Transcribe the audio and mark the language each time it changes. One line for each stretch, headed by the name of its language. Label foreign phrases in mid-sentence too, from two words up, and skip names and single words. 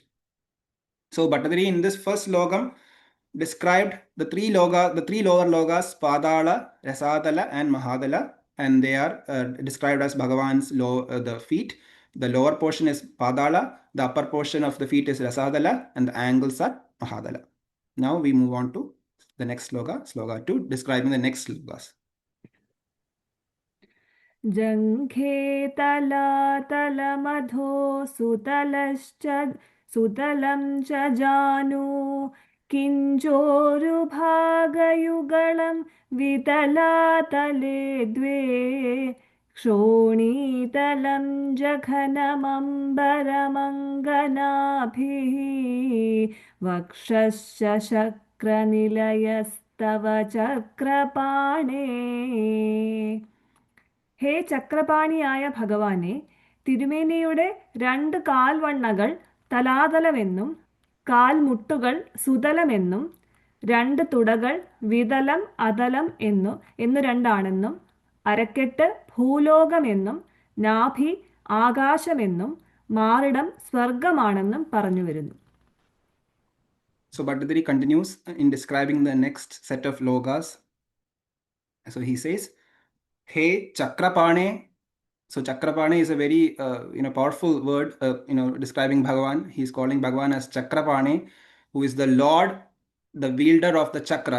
English: So Bhattathiri in this first logam described the three lower logas, Padala, Rasadala, and Mahadala. and they are described as Bhagavan's the feet. The lower portion is Padala, the upper portion of the feet is Rasadala, and the angles are Mahadala. Now we move on to the next sloka, sloka 2, describing the next slokas.
Sanskrit: जङ्घे तलातलमधो सुतलं च जानु किञ्जोरुभागयुगलं वितलातले द्वे क्षोणीतलं जघनमम्बरमङ्गनाभिः वक्षश्च शक्रनिलयस्तव चक्रपाणे
Malayalam: ഹേ ചക്രപാണിയായ ഭഗവാനെ, തിരുമേനിയുടെ 2 കാൽവണ്ണകൾ തലാതലമെന്നും കാൽമുട്ടുകൾ സുതലമെന്നും 2 തുടകൾ വിതലം അതലം എന്നു രണ്ടാണെന്നും അരക്കെട്ട് ഭൂലോകമെന്നും നാഭി ആകാശമെന്നും മാറിടം സ്വർഗമാണെന്നും പറഞ്ഞു വരുന്നു.
English: So Bhattathiri continues in describing the next set of logas. So he says, Hey Chakrapane. So Chakrapane is a very powerful word describing Bhagavan. He is calling Bhagavan as Chakrapane, who is the Lord, the wielder of the chakra.